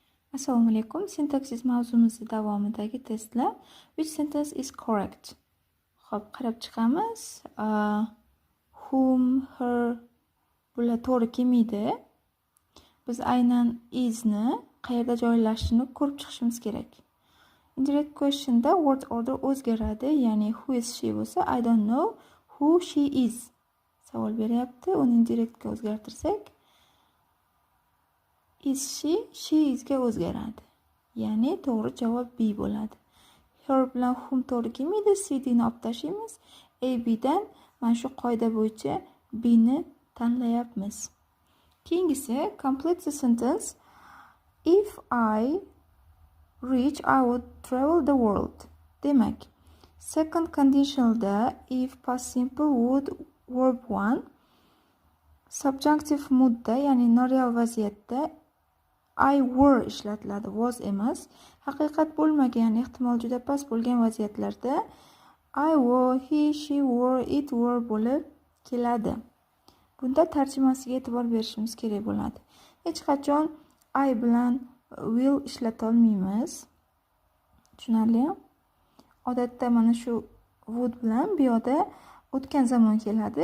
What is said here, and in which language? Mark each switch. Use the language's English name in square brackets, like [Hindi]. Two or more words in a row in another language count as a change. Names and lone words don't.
[Uzbek] Assalomu alaykum. Sintaksis mavzumiz davomidagi testlar. [English] Which sentence is correct? [Uzbek] Xo'p, qarab chiqamiz. [English] Whom, her [Uzbek] bular to'g'ri kelmaydi. Biz aynan isni qayerda joylashishini ko'rib chiqishimiz kerak. [English] Indirect questionda word order [Uzbek] o'zgaradi, ya'ni [English] who is she [Uzbek] bo'lsa [English] I don't know who she is. [Uzbek] Savol beryapti, uni indirectga o'zgartirsak [English] is she [Uzbek] isga o'zgaradi. Ya'ni to'g'ri javob B bo'ladi. Her bilan whom to'g'ri kelmaydi, CDni olib tashlaymiz. A, Bdan mana shu qoida bo'yicha Bni tanlayapmiz. Keyingisi [English] complete the sentence. If I rich, I would travel the world. [Uzbek] Demak, [English] second conditionalda if past simple would verb 1, subjunctive moodda, [Uzbek] ya'ni noreal vaziyatda [English] I were [Uzbek] ishlatiladi, was emas. Haqiqat bo'lmagan, ya'ni ehtimol juda past bo'lgan vaziyatlarda [English] I were, he, she were, it were [Uzbek] bo'lib keladi. Bunda tarjimasiga e'tibor berishimiz kerak bo'ladi. Hech qachon I bilan will ishlata olmaymiz. Tushunarli? Odatda mana shu would bilan bu yoqda o'tgan zamon keladi.